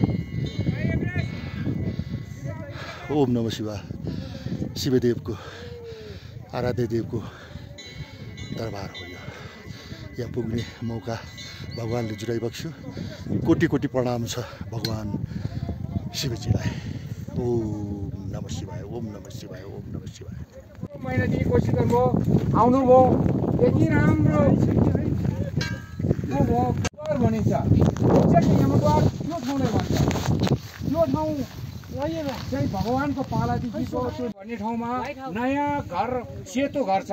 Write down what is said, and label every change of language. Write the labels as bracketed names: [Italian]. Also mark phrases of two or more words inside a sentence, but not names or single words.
[Sanskrit] ओम नमः शिवाय [Nepali] शिवदेवको आराध्य देवको दरबार हो यो यहाँ पुग्ने मौका भगवानले जुटाइबक्स्यो कोटी कोटी प्रणाम छ भगवान शिवजीलाई। [Sanskrit] ओम नमः शिवाय, ओम नमः शिवाय, ओम नमः शिवाय। [Nepali] महिनादेखि कोसिस गर्नुभयो, आउनुभयो, यति राम्रो द्वार भनिन्छ। यमद्वार त्यो ठाउँलाई भन्छ। त्यो ठाउँ चाहिँ भगवानको पालादेखिको त्यो भन्ने ठाउँमा नयाँ घर, सेतो घर छ।